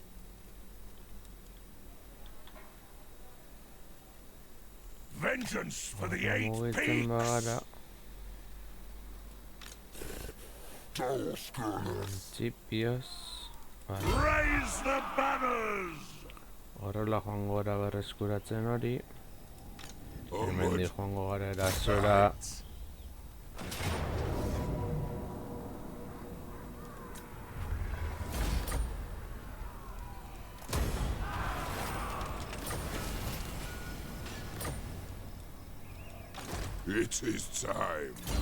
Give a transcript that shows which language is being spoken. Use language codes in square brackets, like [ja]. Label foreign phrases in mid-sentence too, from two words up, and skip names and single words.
[en] Vengeance for the eight [eu] Mugitzen [en] peaks. [eu] bagara... Txipioz... Vale. [en] Raise the banners. [eu] Horrela joango gara berreskuratzen hori. [en] Oh, [eu] Hemendik [en] Lord. [eu] joango gara erasora. [en] It is time.